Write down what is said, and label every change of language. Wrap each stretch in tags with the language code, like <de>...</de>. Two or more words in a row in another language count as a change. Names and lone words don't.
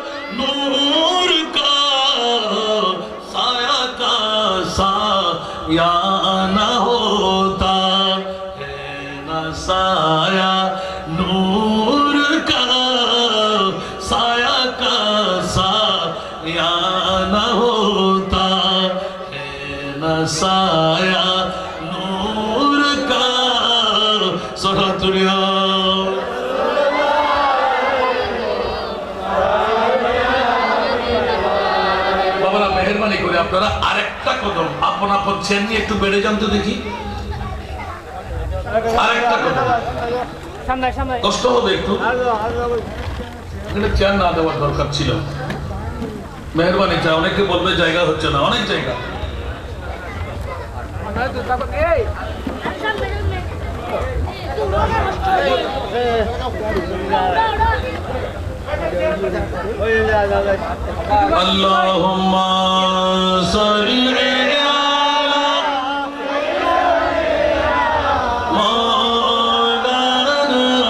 <hi>नूर का, साया का साया ना होता है ना साया नूर का साया का साया ना होता है ना साया नूर का सरातुलिया</hi> <bn>মেহরবানি করে আপনারা আরেকটা কদম আপন আপন চেন নিয়ে একটু বেড়ে যান তো দেখি আরেকটা কদম কষ্ট হবে একটু চেয়ার না দেওয়ার দরকার ছিল মেহরবানি চাই অনেকে বলবে জায়গা হচ্ছে না অনেক জায়গা</bn> <ar>اللهم صل على مولانا</ar>